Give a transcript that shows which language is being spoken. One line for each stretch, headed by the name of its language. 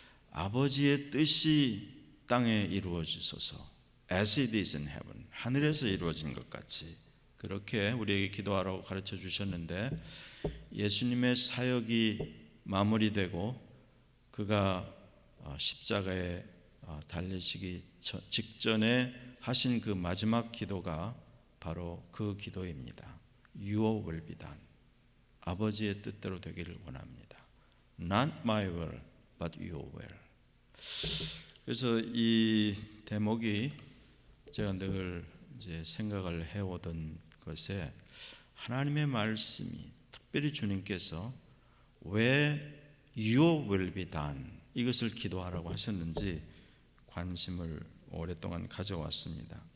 Korean: 아버지의 뜻이 땅에 이루어지소서,
English: as it is in heaven,
Korean: 하늘에서 이루어진 것 같이 그렇게 우리에게 기도하라고 가르쳐 주셨는데, 예수님의 사역이 마무리되고 그가 십자가에 달리시기 직전에 하신 그 마지막 기도가 바로 그 기도입니다.
English: Your will be done,
Korean: 아버지의 뜻대로 되기를 원합니다.
English: Not my will, but your will.
Korean: 그래서 이 대목이 제가 늘 이제 생각을 해오던 것에, 하나님의 말씀이 특별히 주님께서 왜
English: Your will be done
Korean: 이것을 기도하라고 하셨는지 관심을 오랫동안 가져왔습니다.